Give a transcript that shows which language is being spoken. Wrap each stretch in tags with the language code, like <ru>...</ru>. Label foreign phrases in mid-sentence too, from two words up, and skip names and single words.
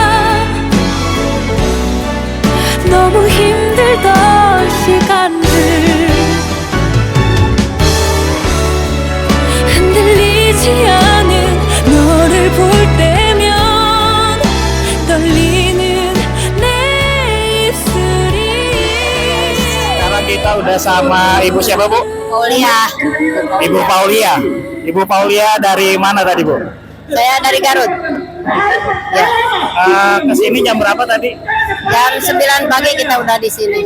<ko>너무 힘들던 시간들 흔들리지 않은 너를 볼 때면 떨리는 내 입술이</ko> <id>Sekarang kita udah sama Ibu siapa, Bu? Aulia, Ibu Paulia. Ibu Paulia dari mana tadi, Bu? saya dari Garut. Ya, Kesini jam berapa tadi? jam 9 pagi kita udah di sini.</id>